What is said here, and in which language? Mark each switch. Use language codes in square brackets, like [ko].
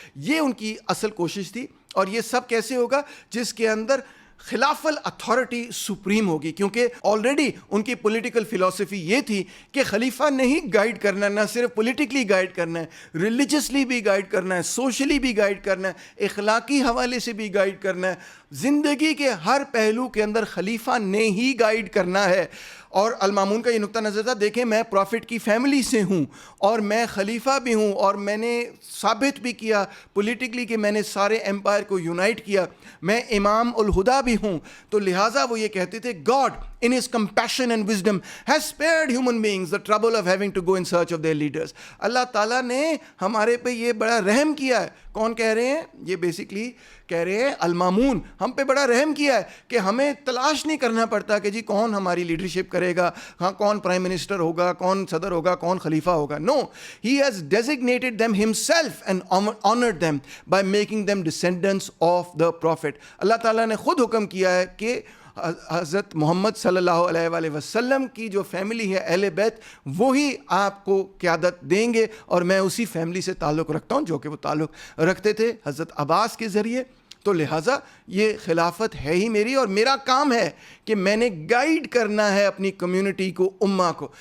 [ur] یہ ان کی اصل کوشش تھی. اور یہ سب کیسے ہوگا؟ جس کے اندر خلاف الاتھارٹی سپریم ہوگی، کیونکہ آلریڈی ان کی پولیٹیکل فلسفی یہ تھی کہ خلیفہ نے ہی گائیڈ کرنا ہے، نہ صرف پولیٹیکلی گائیڈ کرنا ہے، ریلیجسلی بھی گائیڈ کرنا ہے، سوشلی بھی گائیڈ کرنا ہے، اخلاقی حوالے سے بھی گائیڈ کرنا ہے، زندگی کے ہر پہلو کے اندر خلیفہ نے ہی گائیڈ کرنا ہے. اور المامون کا یہ نقطہ نظر تھا، دیکھیں میں پروفٹ کی فیملی سے ہوں اور میں خلیفہ بھی ہوں، اور میں نے ثابت بھی کیا پولیٹیکلی کہ میں نے سارے ایمپائر کو یونائٹ کیا، میں امام الہدا بھی ہوں. تو لہٰذا وہ یہ کہتے تھے [en] God in his compassion and wisdom has spared human beings the trouble of having to go in search of their leaders. [ur] اللہ تعالیٰ نے ہمارے پہ یہ بڑا رحم کیا ہے، کون کہہ رہے ہیں؟ یہ بیسکلی کہہ رہے ہیں المامون ہم پہ بڑا رحم کیا ہے کہ ہمیں تلاش نہیں کرنا پڑتا کہ جی کون ہماری لیڈرشپ کرے گا, ہاں کون پرائم منسٹر ہوگا, کون صدر ہوگا, کون خلیفہ ہوگا. [en] No, he has designated them himself and honored them by making them descendants of the prophet. [ur] اللہ تعالیٰ نے خود حکم کیا ہے کہ حضرت محمد صلی اللہ علیہ وآلہ وسلم کی جو فیملی ہے اہل بیت وہی آپ کو قیادت دیں گے, اور میں اسی فیملی سے تعلق رکھتا ہوں جو کہ وہ تعلق رکھتے تھے حضرت عباس کے ذریعے. تو لہٰذا یہ خلافت ہے ہی میری, اور میرا کام ہے کہ میں نے گائیڈ کرنا ہے اپنی کمیونٹی کو, امہ کو.